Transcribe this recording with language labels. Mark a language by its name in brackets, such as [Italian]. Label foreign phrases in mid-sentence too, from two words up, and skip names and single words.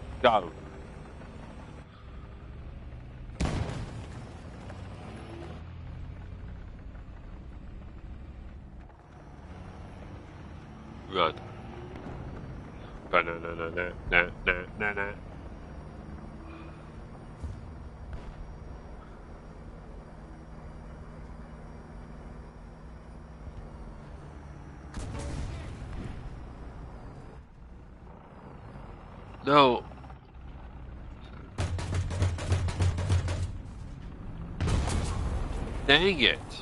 [English] Got him. Run. Ba-na-na-na-na-na-na-na. No. Dang it.